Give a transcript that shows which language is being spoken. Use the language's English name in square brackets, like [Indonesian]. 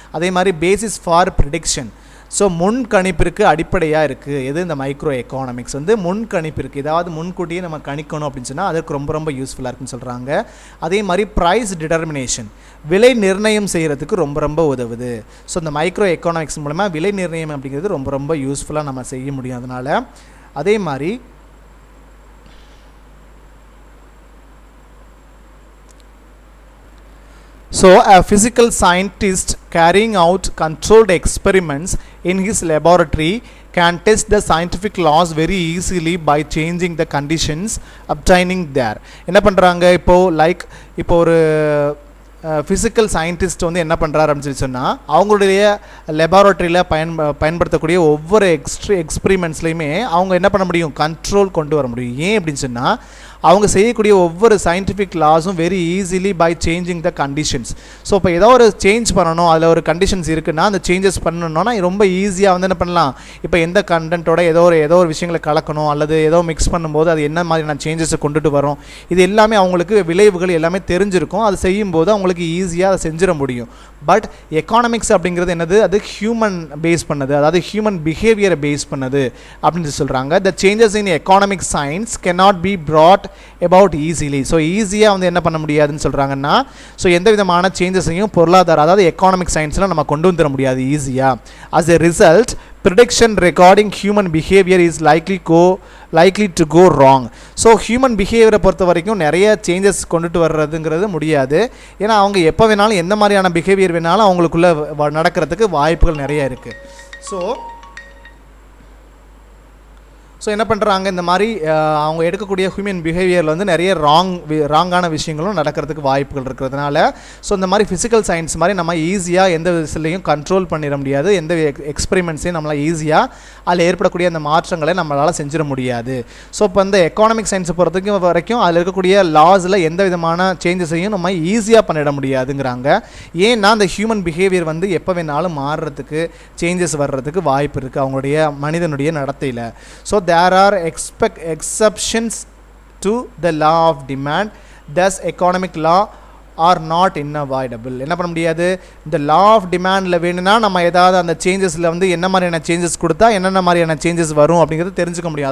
[Tamil] அதே மாதிரி basis for prediction, so முன்கணிப்பிற்கு அடிப்படையாக இருக்குது எது இந்த மைக்ரோ எக்கானமிக்ஸ் வந்து முன்கணிப்பிற்கு, ஏதாவது முன்கூட்டியே நம்ம கணிக்கணும் அப்படின்னு சொன்னால் அதுக்கு ரொம்ப ரொம்ப யூஸ்ஃபுல்லாக இருக்குன்னு சொல்கிறாங்க. அதே மாதிரி ப்ரைஸ் டிட்டர்மினேஷன், விலை நிர்ணயம் செய்கிறதுக்கு ரொம்ப ரொம்ப உதவுது. ஸோ இந்த மைக்ரோ எக்கானமிக்ஸ் மூலமாக விலை நிர்ணயம் அப்படிங்கிறது ரொம்ப ரொம்ப யூஸ்ஃபுல்லாக நம்ம செய்ய முடியும் அதனால். அதே மாதிரி [English] so a physical scientist carrying out controlled experiments in his laboratory can test the scientific laws very easily by changing the conditions obtaining there. [Tamil] என்ன பண்ணுறாங்க இப்போ ஒரு ஃபிசிக்கல் சயின்டிஸ்ட் வந்து என்ன பண்ணுறாரு அப்படின்னு சொன்னால் அவங்களுடைய லெபார்ட்டரியில் பயன்படுத்தக்கூடிய ஒவ்வொரு எக்ஸ்பிரிமெண்ட்ஸ்லையுமே அவங்க என்ன பண்ண முடியும், கண்ட்ரோல் கொண்டு வர முடியும். ஏன் அப்படின்னு சொன்னால் அவங்க செய்யக்கூடிய ஒவ்வொரு scientific லாஸும் [English] Very easily by changing the conditions. [Tamil] So இப்போ ஏதோ ஒரு சேஞ்ச் பண்ணணும், அதில் ஒரு கண்டிஷன்ஸ் இருக்குன்னா அந்த சேஞ்சஸ் பண்ணணும்னா ரொம்ப ஈஸியாக வந்து என்ன பண்ணலாம், இப்போ எந்த கண்டென்ட்டோட ஏதோ ஒரு விஷயங்களை கலக்கணும் அல்லது ஏதோ மிக்ஸ் பண்ணும்போது அது என்ன மாதிரியான சேஞ்சஸை கொண்டுட்டு வரும், இது எல்லாமே அவங்களுக்கு விளைவுகள் எல்லாமே தெரிஞ்சிருக்கும். அது செய்யும்போது அவங்களுக்கு ஈஸியாக அதை செஞ்சிட முடியும். பட் எக்கானமிக்ஸ் அப்படிங்கிறது என்னது, அது ஹியூமன் பேஸ் பண்ணது, அதாவது ஹியூமன் பிஹேவியரை பேஸ் பண்ணது அப்படின்னு சொல்கிறாங்க. [English] The changes in economic science cannot be brought about easily. [Tamil] So ஈஸியாக வந்து என்ன பண்ண முடியாதுன்னு சொல்கிறாங்கன்னா, ஸோ எந்த விதமான சேஞ்சஸையும் பொருளாதார அதாவது எக்கானமிக் சயின்ஸில் நம்ம கொண்டு வந்துட முடியாது ஈஸியாக. [English] as a result prediction regarding human behavior is likely to go wrong. [Tamil] So human பிஹேவியரை பொறுத்த வரைக்கும் நிறைய சேஞ்சஸ் கொண்டுட்டு வர்றதுங்கிறது முடியாது. ஏன்னா அவங்க எப்போ வேணாலும் எந்த மாதிரியான பிஹேவியர் வேணாலும் அவங்களுக்குள்ளே நடக்கிறதுக்கு வாய்ப்புகள் நிறைய இருக்குது. ஸோ என்ன பண்ணுறாங்க, இந்த மாதிரி அவங்க எடுக்கக்கூடிய ஹியூமன் பிஹேவியரில் வந்து நிறைய ராங்கான விஷயங்களும் நடக்கிறதுக்கு வாய்ப்புகள் இருக்கிறதுனால ஸோ இந்த மாதிரி ஃபிசிக்கல் சயின்ஸ் மாதிரி நம்ம ஈஸியாக எந்த விஷயத்தையும் கண்ட்ரோல் பண்ணிட முடியாது, எந்த எக்ஸ்பெரிமெண்ட்ஸையும் நம்மளால் ஈஸியாக அதில் ஏற்படக்கூடிய அந்த மாற்றங்களை நம்மளால் செஞ்சிட முடியாது. ஸோ இப்போ இந்த எக்கானமிக் சயின்ஸை பொறுத்த வரைக்கும் அதில் இருக்கக்கூடிய லாஸில் எந்த விதமான சேஞ்சஸையும் நம்ம ஈஸியாக பண்ணிட முடியாதுங்கிறாங்க. ஏன்னா அந்த ஹியூமன் பிஹேவியர் வந்து எப்போ வேணாலும் மாறுறதுக்கு சேஞ்சஸ் வர்றதுக்கு வாய்ப்பு இருக்குது அவங்களுடைய மனிதனுடைய நடத்தையில். [English] So there are exceptions to the law of demand, thus economic law are not unavoidable. [Tamil] என்ன பண்ண முடியாது, இந்த லா ஆஃப் டிமாண்டில் வேணும்னா நம்ம ஏதாவது அந்த சேஞ்சஸில் வந்து என்ன மாதிரியான சேஞ்சஸ் கொடுத்தா என்னென்ன மாதிரியான சேஞ்சஸ் வரும் அப்படிங்கிறது தெரிஞ்சுக்க முடியும்.